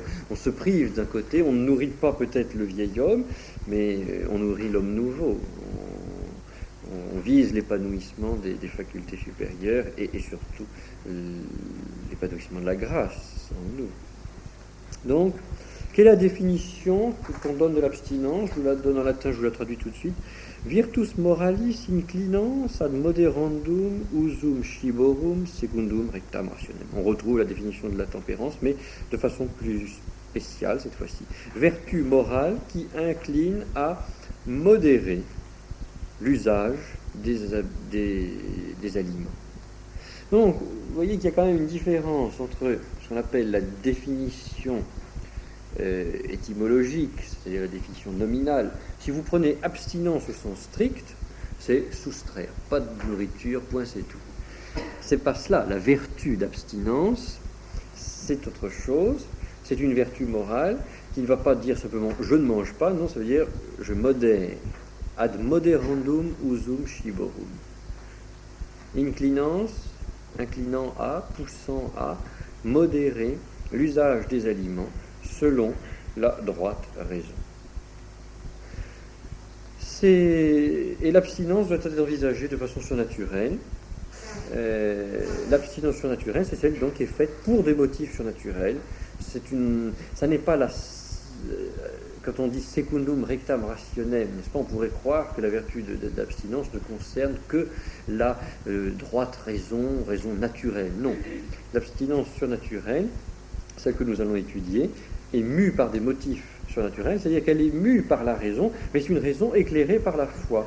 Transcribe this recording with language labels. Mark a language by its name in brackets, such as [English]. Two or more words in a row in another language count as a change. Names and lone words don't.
[French] On se prive d'un côté, on ne nourrit pas peut-être le vieil homme, mais on nourrit l'homme nouveau. On vise l'épanouissement des facultés supérieures et surtout l'épanouissement de la grâce en nous. Donc, quelle est la définition qu'on donne de l'abstinence? Je vous la donne en latin, je vous la traduis tout de suite. [Latin] Virtus moralis inclinans ad moderandum usum sciborum secundum rectam rationem. [French] On retrouve la définition de la tempérance, mais de façon plus spéciale cette fois-ci. Vertu morale qui incline à modérer l'usage des aliments. Donc, vous voyez qu'il y a quand même une différence entre ce qu'on appelle la définition étymologique, c'est-à-dire la définition nominale. Si vous prenez abstinence au sens strict, c'est soustraire, pas de nourriture, point, c'est tout. C'est pas cela. La vertu d'abstinence, c'est autre chose. C'est une vertu morale qui ne va pas dire simplement je ne mange pas, non, ça veut dire je modère. [Latin] Ad moderandum usum sciborum. [French] Inclinant à, poussant à, modérer l'usage des aliments selon la droite raison. Et l'abstinence doit être envisagée de façon surnaturelle. L'abstinence surnaturelle, c'est celle donc qui est faite pour des motifs surnaturels. Ça n'est pas quand on dit [Latin] secundum rectam rationem, [French] n'est-ce pas, on pourrait croire que la vertu d'abstinence ne concerne que la droite raison naturelle. Non. L'abstinence surnaturelle, celle que nous allons étudier, est mue par des motifs surnaturels, c'est-à-dire qu'elle est mue par la raison, mais c'est une raison éclairée par la foi.